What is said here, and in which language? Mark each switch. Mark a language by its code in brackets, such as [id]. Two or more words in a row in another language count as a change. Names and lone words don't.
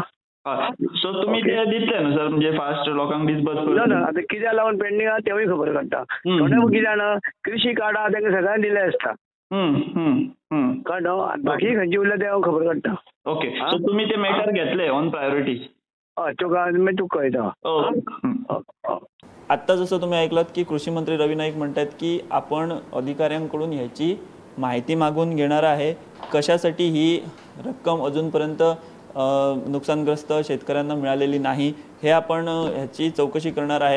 [kok] सो तुम्ही ते दितले न्हू सर, म्हणजे फास्ट लोकांक डिस्बर्स ना आता कित्याक लागून पेंडिंग आहा तेवूय खबर काडटा. थोडे कितें जाणा कृषी कार्ड आहा तांकां सगळ्यांक दिले आसता कळ्ळें, बाकी खंयची उरल्या ते हांव खबर काडटा. [en] okay, so [kok] तुम्ही ते मॅटर घेतले [en] on priority. [kok] हय, तुका मागीर तुका कळयता. [mr] आत्ता जसं तुम्ही ऐकलात की कृषी मंत्री रवी नाईक म्हणतात की आपण अधिकाऱ्यांकडून ह्याची माहिती मागून घेणार आहे, कशासाठी ही रक्कम अजूनपर्यंत नुकसानग्रस्त शेतकऱ्यांना मिळालेली नाही हे आपण ह्याची चौकशी करणार आहे.